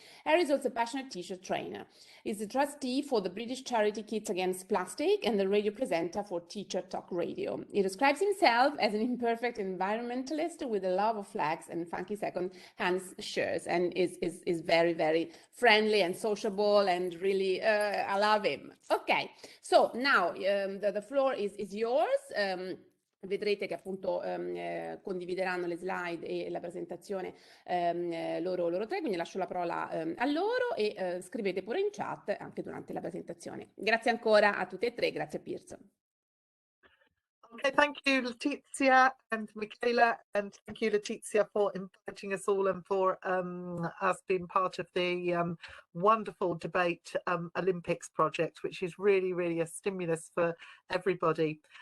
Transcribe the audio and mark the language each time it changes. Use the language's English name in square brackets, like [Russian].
[English] Harry is also a passionate teacher trainer. He's a trustee for the British charity Kids Against Plastic and the radio presenter for Teacher Talk Radio. He describes himself as an imperfect environmentalist with a love of flags and funky second-hand shirts, and is very, very friendly and sociable, and really, I love him. Okay, so now the floor is yours. [Italian] Vedrete che appunto condivideranno le slide e la presentazione loro tre, quindi lascio la parola a loro, e scrivete pure in chat anche durante la presentazione. Grazie ancora a tutti e tre, grazie a Pearson. [English] Okay, thank you, Letizia and Michaela, and thank you, Letizia, for inviting us all and for us being part of the wonderful debate Olympics project, which is really, really a stimulus for everybody.